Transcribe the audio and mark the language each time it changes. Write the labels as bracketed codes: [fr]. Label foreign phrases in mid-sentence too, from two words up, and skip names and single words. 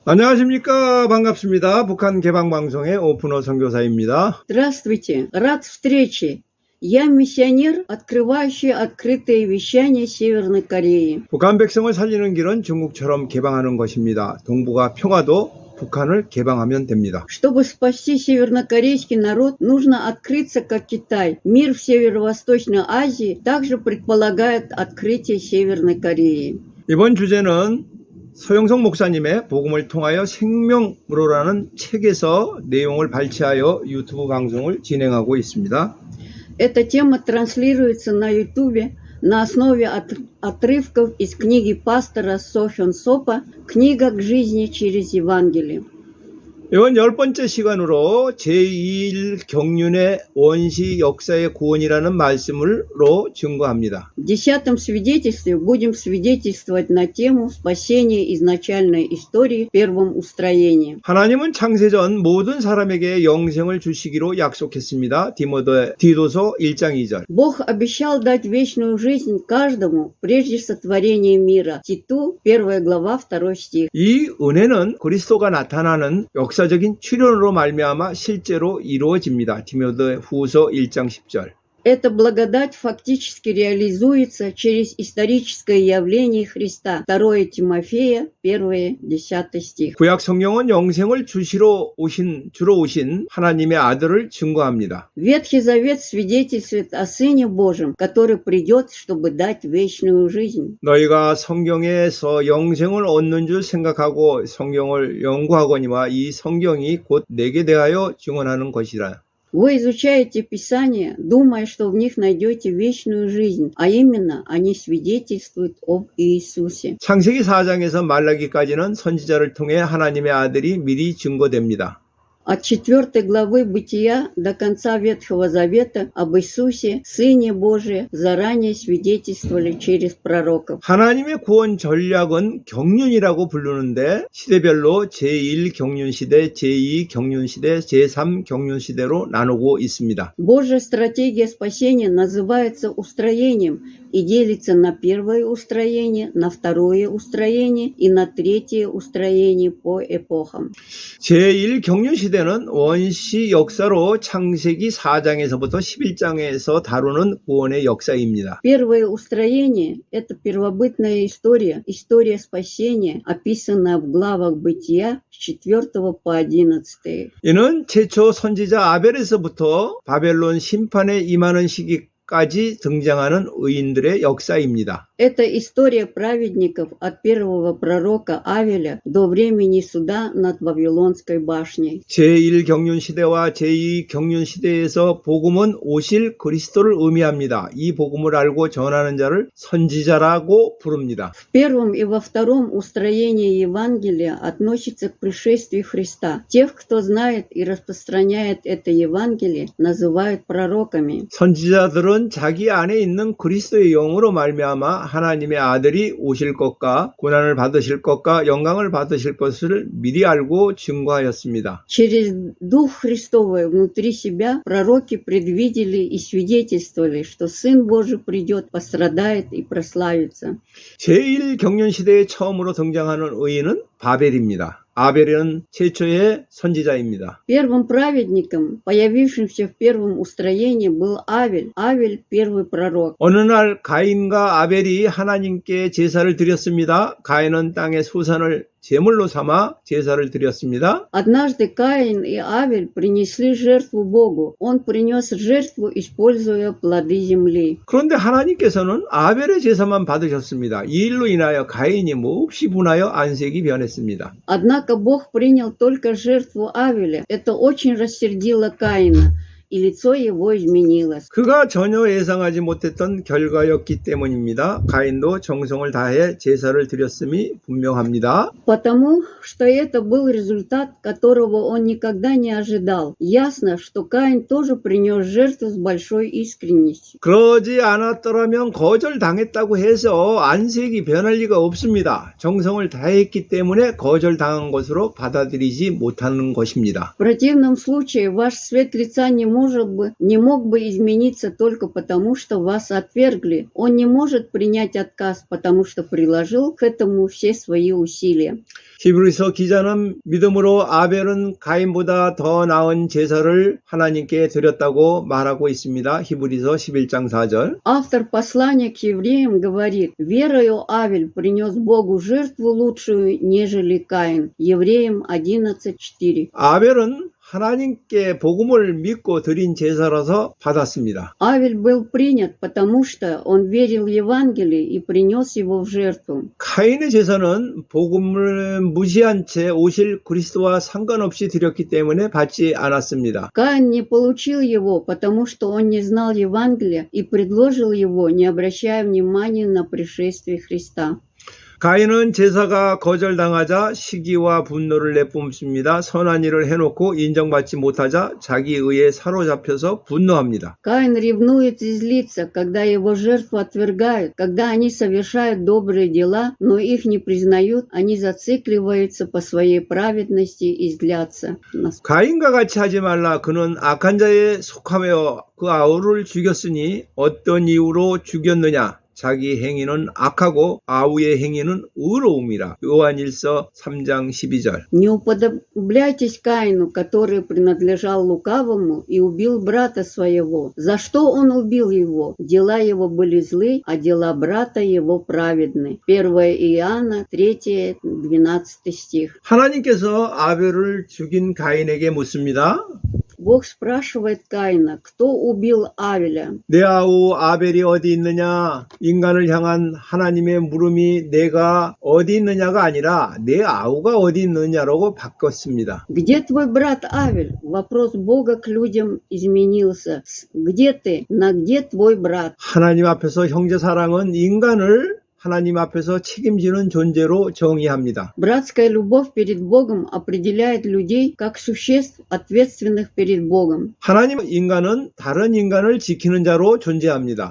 [ko] 안녕하십니까. 반갑습니다. 북한 개방방송의 오픈호 선교사입니다. [ru] Здравствуйте, рад встрече. Я миссионер, открывающий открытые вещания Северной Кореи. [ko] 북한 백성을 살리는 길은 중국처럼 개방하는 것입니다. 동북아 평화도 북한을 개방하면 됩니다. [ru] Чтобы спасти севернокорейский народ, нужно открыться как Китай. Мир в Северо-Восточной Азии также предполагает открытие Северной Кореи. [ko] 이번 주제는 서영석 목사님의 복음을 통하여 생명으로라는 책에서 내용을 발췌하여 유튜브 방송을 진행하고 있습니다. [ru] Эта тема транслируется на YouTube на основе отрывков из книги пастора Со Хён Сопа «Книга к жизни через Евангелие». [ko] 이번 10번째 시간으로 제2일 경륜의 원시 역사의 구원이라는 말씀으로 증거합니다. [ru] В 10-м свидетельстве будем свидетельствовать на тему спасения изначальной истории в первом устроении. [ko] 하나님은 창세전 모든 사람에게 영생을 주시기로 약속했습니다. 디도서 1장 2절. [ru] Бог обещал дать вечную жизнь каждому прежде сотворения мира. Титу, 1 глава, 2 стих. [ko] 이 은혜는 그리스도가 나타나는 역사적인 출현으로 말미암아 실제로 이루어집니다. 디모데후서 1장 10절. [ru] Эта благодать фактически реализуется через историческое явление Христа. 2 Тимофея, 1, 10 стих. [ko] 구약 성경은 영생을 주로 오신 하나님의 아들을 증거합니다. [ru] Ветхий Завет свидетельствует о Сыне Божьем, который придет, чтобы дать вечную жизнь. [ko] 너희가 성경에서 영생을 얻는 줄 생각하고 성경을 연구하거니와 이 성경이 곧 내게 대하여 증언하는 것이라. [ru] Вы изучаете Писание, думая, что в них найдете вечную жизнь, а именно они свидетельствуют об Иисусе. [ko] 창세기 4장에서 말라기까지는 선지자를 통해 하나님의 아들이 미리 증거됩니다. [ru] От 4 главы Бытия до конца Ветхого Завета об Иисусе, Сыне Божие, заранее свидетельствовали через пророков. [ko] 하나님의 구원 전략은 경륜이라고 부르는데 시대별로 제1 경륜시대, 제2 경륜시대, 제3 경륜시대로 나누고 있습니다. [ru] Божья стратегия спасения называется устроением и делится на первое устроение, на второе устроение и на третье устроение по эпохам. [ko] 제1 경륜시대는 원시 역사로 창세기 4장에서부터 11장에서 다루는 구원의 역사입니다. [ru] Первое устроение – это первобытная история, история спасения, описанная в главах Бытия с 4 по 11. [ko] 이는 최초 선지자 아벨에서부터 바벨론 심판에 임하는 시기까지 등장하는 의인들의 역사입니다. [ru] Это история праведников от первого пророка Авеля до времени суда над Вавилонской башней. [ko] 제1 경륜시대와 제2 경륜시대에서 복음은 오실 그리스도를 의미합니다. 이 복음을 알고 전하는 자를 선지자라고 부릅니다. [ru] В первом и во втором устроении Евангелия относится к пришествию Христа. Тех, кто знает и распространяет это Евангелие, называют пророками. [ko] 선지자들은 자기 안에 있는 그리스도의 영으로 말미암아 하나님의 아들이 오실 것과 고난을 받으실 것과 영광을 받으실 것을 미리 알고 증거하였습니다. [ru] Через Дух Христовый внутри себя пророки предвидели и свидетельствовали, что Сын Божий придет, пострадает и прославится. [ko] 제1 경륜시대에 처음으로 등장하는 의인은 바벨입니다. 아벨은 최초의 선지자입니다. [ru] Первым праведником, появившимся в первом устроении, был Авель. Авель – первый пророк. [ko] 어느 날 가인과 아벨이 하나님께 제사를 드렸습니다. 가인은 땅의 소산을 제물로 삼아 제사를 드렸습니다. [ru] Однажды Каин и Авель принесли жертву Богу. Он принес жертву, используя плоды земли. [ko] 그런데 하나님께서는 아벨의 제사만 받으셨습니다. 이 일로 인하여 가인이 몹시 분하여 안색이 변했습니다. [ru] Однако Бог принял только жертву Авеля. Это очень рассердило Каина, и лицо его изменилось. [ko] 그가 전혀 예상하지 못했던 결과였기 때문입니다. 가인도 정성을 다해 제사를 드렸음이 분명합니다. [ru] Потому что это был результат, которого он никогда не ожидал. Ясно, что Каин тоже принес жертву с большой искренностью. [ko] 그러지 않았더라면 거절당했다고 해서 안색이 변할 리가 없습니다. 정성을 다했기 때문에 거절당한 것으로 받아들이지 못하는 것입니다. [ru] В противном случае ваш цвет лица не может не мог бы измениться только потому, что вас отвергли. Он не может принять отказ, потому что приложил к этому все свои усилия. [ko] 히브리서 기자는 믿음으로 아벨은 가인보다 더 나은 제사를 하나님께 드렸다고 말하고 있습니다. 히브리서 11장 4절. [ru] Автор послания к евреям говорит: «Верою Авель принес Богу жертву лучшую, нежели Каин». Евреям 11:4. [ko] 아벨은 하나님께 복음을 믿고 드린 제사라서 받았습니다. [ru] Авель был принят, потому что он верил в Евангелие и принес его в жертву. [ko] 카인의 제사는 복음을 무시한 채 오실 그리스도와 상관없이 드렸기 때문에 받지 않았습니다. [ru] Каин не получил его, потому что он не знал Евангелия и предложил его, не обращая внимания на пришествие Христа. [ko] 가인은 제사가 거절당하자 시기와 분노를 내뿜습니다. 선한 일을 해놓고 인정받지 못하자 자기 의에 사로잡혀서 분노합니다. [ru] Каин ревнует и злится, когда его жертву отвергают, когда они совершают добрые дела, но их не признают, они зацикливаются по своей праведности и злятся. [ko] 가인과 같이 하지 말라. 그는 악한 자에 속하며 그 아우를 죽였으니 어떤 이유로 죽였느냐? 자기 행위는 악하고 아우의 행위는 의로움이라. 요한일서 3장 12절. [ru] Не уподобляйтесь Каину, который принадлежал лукавому и убил брата своего. За что он убил его? Дела его были злы, а дела брата его праведны. 1 Иоанна 3, 12 стих. [ko] 하나님께서 아벨을 죽인 가인에게 묻습니다. [ru] Бог спрашивает Каина, кто убил Авеля? [ko] 내 아우 아벨이 어디 있느냐? 인간을 향한 하나님의 물음이 내가 어디 있느냐가 아니라 내 아우가 어디 있느냐라고 바꿨습니다. [ru] Где твой брат Авель? Вопрос Бога к людям изменился. Где ты? На где твой брат? [ko] 하나님 앞에서 형제 사랑은 인간을 하나님 앞에서 책임지는 존재로 정의합니다. [ru] Братская любовь перед Богом определяет людей как существ, ответственных перед Богом. [ko] 하나님 인간은 다른 인간을 지키는 자로 존재합니다.